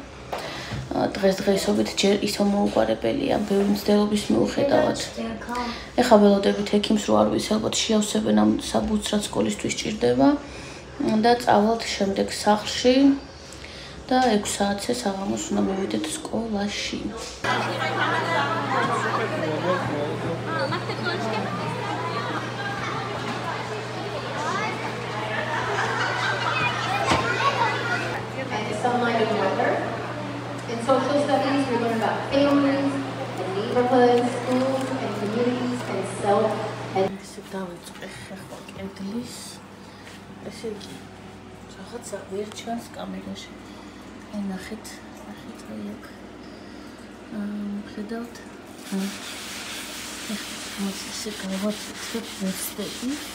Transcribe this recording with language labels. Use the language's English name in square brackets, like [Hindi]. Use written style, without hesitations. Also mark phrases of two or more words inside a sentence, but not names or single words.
[Georgian] დღესდღეობით ჯერ ისო მოუგვარებელია, ბევრი მცდელობის მიუხედავად. ეხლა ველოდებით ექიმს რო არ ვიცი, ალბათ შეავსებენ ამ საბუთს, რაც სკოლისთვის ჭირდება და წავალთ შემდეგ სახლში და 6 საათზე საღამოს უნდა მივიდეთ სკოლაში. [English] Some line of weather. In social studies, we learn about families and neighborhoods, schools and communities and self. [Georgian] ესე დავიწყე ახლა კედლის. ესე იგი რაღაცა ვერ ჩანს კამერაში. ნახეთ აი აქ. ხედავთ? ახლა ესე გავაცეცებ ვერსტები.